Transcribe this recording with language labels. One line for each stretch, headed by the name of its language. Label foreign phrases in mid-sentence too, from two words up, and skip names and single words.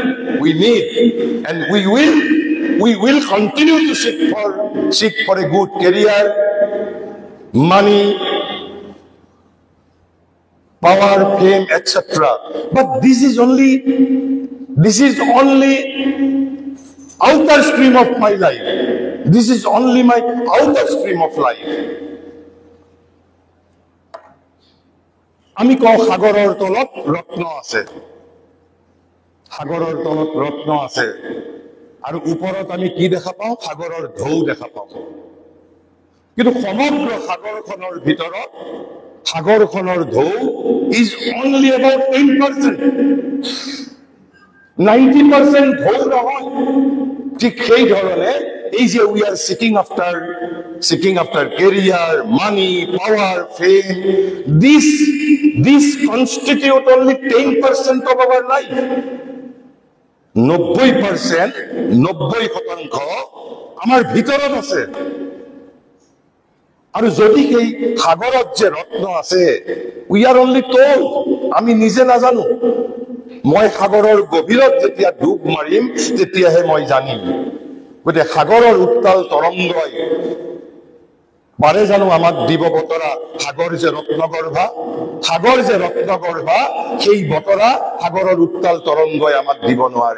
English: We need, and we will continue to seek for a good career, money, power, fame, etc. But this is only outer stream of my life. This is only my outer stream of life.
Assamese: আমি কওঁ সাগৰৰ তলত ৰত্ন আছে, সাগৰৰ তলত ৰত্ন আছে, আৰু ওপৰত আমি কি দেখা পাওঁ? সাগৰৰ ঢৌ দেখা পাওঁ। কিন্তু সমগ্ৰ সাগৰখনৰ ভিতৰত সাগৰখনৰ ঢৌ
English: is only about 10%.
Assamese: 90% ঢৌ নহয়। ঠিক সেই ধৰণে এই যে
English: we are seeking after career, money, power, fame, this constitute only 10% of our life.
Assamese: 90% আমাৰ ভিতৰত আছে। আৰু যদি সেই সাগৰত যে ৰত্ন আছে,
English: we are only told,
Assamese: আমি নিজে নাজানো। মই সাগৰৰ গভীৰত যেতিয়া ডুব মাৰিম তেতিয়াহে মই জানিম। গতিকে সাগৰৰ উত্তাল তৰংগই পাৰে জানো আমাক দিব বতৰা? সাগৰ যে ৰত্নগৰ্ভা, সেই বতৰা সাগৰৰ উত্তাল তৰংগই আমাক দিব নোৱাৰে।